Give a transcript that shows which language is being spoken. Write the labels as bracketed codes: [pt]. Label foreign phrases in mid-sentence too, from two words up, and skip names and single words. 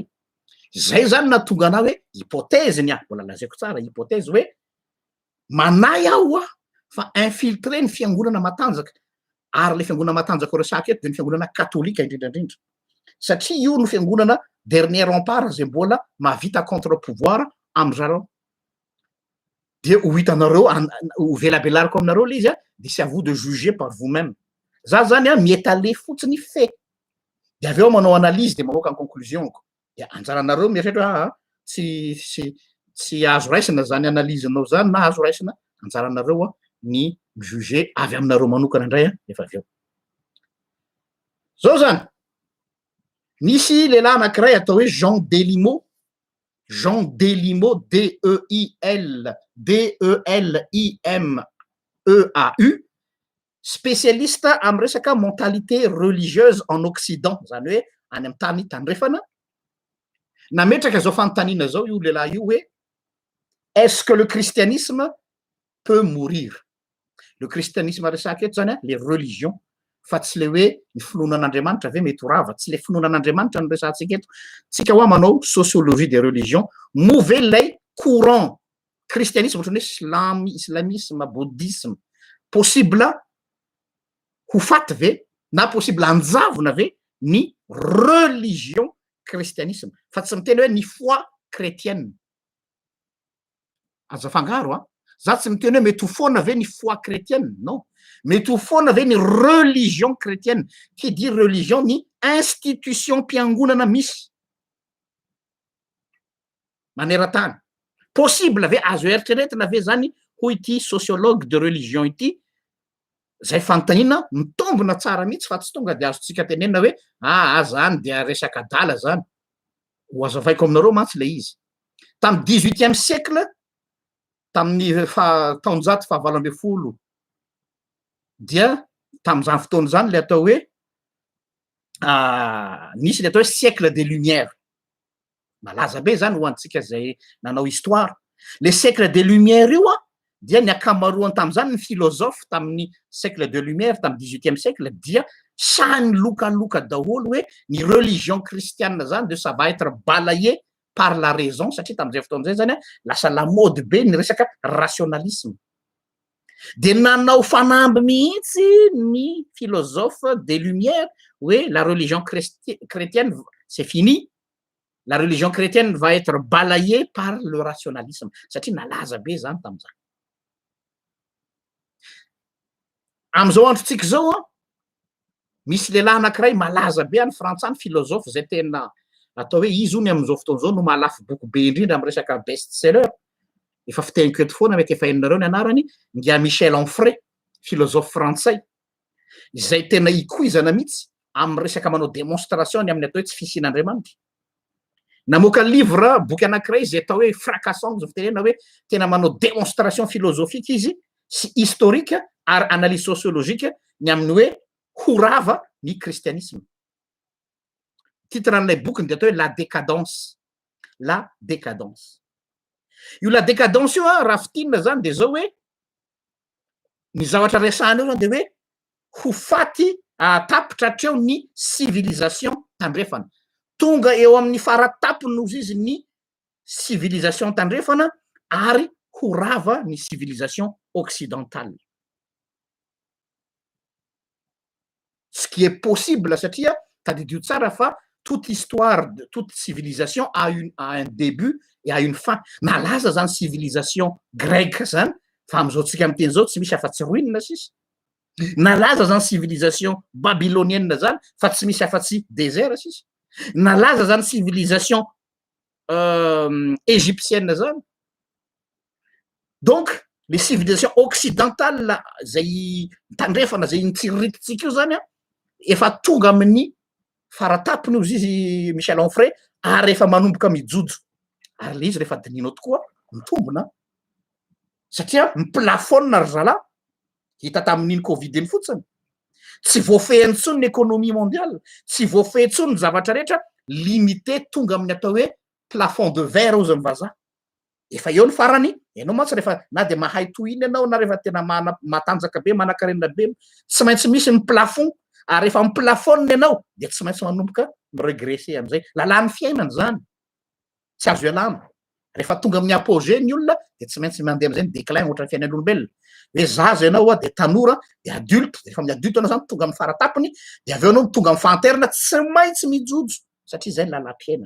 [mg] Zay zany natonga anahy hoe hypothèse ny mbola lazaiko tsara hypothèse hoe manay aho fa infiltré ny fiangonana matanjaka ary le fiangonana matanjaka resaka eto de ny fiangonana katolika indrindrandrindra satria io no fiangonana [fr] dernier rempart [mg] zay mbola mahavita [fr] contre pouvoir [mg] am'zareo. De ho hitanareo ho velabelariko aminareo le izy de [fr] c'est à vous de juger par vous-même. [mg] Za zany miétaler fotsiny fait de avy eo manao analyse de mamoaka ny conclusionko de anjaranareo mieritrehitra tsy azo raisina zany analysenao zany na azo raisina anjaranareo a ny mijuge avy aminareo manokana indray a efa avy eo zao zany nisy lehilahy anankiray atao hoe Jean Delimot DELIMEAU spécialiste am resaka [fr] mentalité religieuse en Occident [mg] zany hoe any am tany tandrefana nametraka zao fanontaniana zao io lehilahy io hoe [fr] est-ce que le christianisme peut mourir? Le christianisme [mg] resaka eto zany a [fr] les religions [mg] fa tsy le hoe ny finoanan'Andriamanitra ave mety ho rava, tsy le finoanan'Andriamanitra no resantsika eto. Tsika hoa manao [fr] sociologie des religions, [mg] move lay [fr] courant christianisme [mg] ohatrany hoe islamisme, bouddhisme, possible ho faty ve na possible anjavona ve ny religion christianisme fa tsy miteny hoe ny [fr] foi chrétienne. [mg] Aza fangaro a za tsy miteny hoe mety ho foana ve ny [fr] foi chrétienne, [mg] non, mety ho foana ve ny [fr] religion chrétienne. Qui dit religion [mg] ny institution mpiangonana misy maneran-tany. Possible ve azo eritreretina ve zany hoy ity [fr] sociologue de religion [mg] ity zay fanontaniana mitombona tsara mihitsy fa tsy tonga de azotsika tenena hoe zany dia resaka adala zany ho azavaiko aminareo mantsy le izy tamy 18e siècle tamin'ny taonjato fahavalo amby folo dia tam'izany fotoana zany le atao hoe nisy le atao hoe [fr] siècle des lumières [mg] malaza be zany ho antsika zay nanao histoire. [fr] Le siècle des lumières [mg] io a dia ny akamaroany tam'zany ny philosophe tamin'ny [fr] siècle de lumière [mg] tamy 18e siècle dia sany lokaloka daholo hoe ny [fr] religion christiane [mg] zany de [fr] ça va être balayé par la raison [mg] satria tam'izay fotoan'izay zany a lasa [fr] la mode [mg] be ny resaka rationalisme de nanao fanamby mihitsy ny [fr] philosophe des lumières [mg] hoe [fr] la religion chrétienne c'est fini, la religion chrétienne va être balayée par le rationalisme [mg] satria nalaza be zany tam'izany. Am'izao androtsika zao a misy lehilahy anankiray malaza be any frantsany philosophe zay tena atao hoe izy ony am'izao fotoana zao no mahalafy boky be indrindra amy resaka [en] best seller [mg] efa fiteniko eto foana mety efa hainareo ny anarany ngia Michel Onfray philosophe frantsay zay tena ikoizana mihitsy amy resaka manao démonstration ny amin'ny atao hoe tsy fisian'Andriamanitra. Namoaka livre boky anankiray zay atao hoe fracassant zao fitenena hoe tena manao [fr] démonstration philosophique [mg] izy sy historique ary [fr] analyse sociologique [mg] ny amin'ny hoe horava ny christianisme. Titre an'ilay boky de atao hoe la décadence. La décadence. Io la décadence io a raha fitinina zany de zao hoe ny zavatra resahana io zany de hoe ho faty tapitra hatreo ny civilisation tandrefana. Tonga eo amin'ny faratapony nozy izy ny civilisation tandrefana ary ho rava ny [fr] civilisation occidentale. Ce qui est possible [mg] satria tadidio tsara fa [fr] toute histoire de toute civilisation a un début et a une fin. [mg] Nalaza zany [fr] civilisation grecque [mg] zany fa am'izao tsika am'teny zao tsy misy afa-tsy ruine sisy. Nalaza zany [fr] civilisation babylonienne [mg] zany fa tsy misy afa-tsy désert sisy. Nalaza zany [fr] civilisation égyptienne [mg] zany. [fr] Donc les civilisations occidentales [mg] zay tandrefana zay nitsirirititsika io zany a efa tonga amin'ny faratapony ozy izy Michel Onfray ary efa manomboka mijojo ary le izy rehefa dininao tokoa mitombona satria miplafonna ry zalahy hita tamin'iny covid iny fotsiny tsy voafehany tsony ny [fr] économie mondiale [mg] tsy voafehy tsony ny zavatra rehetra limité tonga amin'ny atao hoe [fr] plafond de verre [mg] ozy ny vazaha efa eo ny farany ianao mantsy rehefa na de mahay tohiny ianao na rehefa tena matanjaka be manan-karena be tsy maintsy misy ny plafond ary rehefa miplafonny ianao de tsy maintsy manomboka miregresse am'izay lalàny fiainany zany tsy azo ialana rehefa tonga amin'ny apogée ny olona de tsy maintsy mandeha am'izay ny déclin ohatra ny fiainan'olombelona hoe zaza ianao a de tanora de adulte de rehefa amin'ny adulte anao zany tonga amin'ny faratapony de avy eo anao tonga amin'ny fanterina tsy maintsy mijojo satria zay ny lalàm-piainana.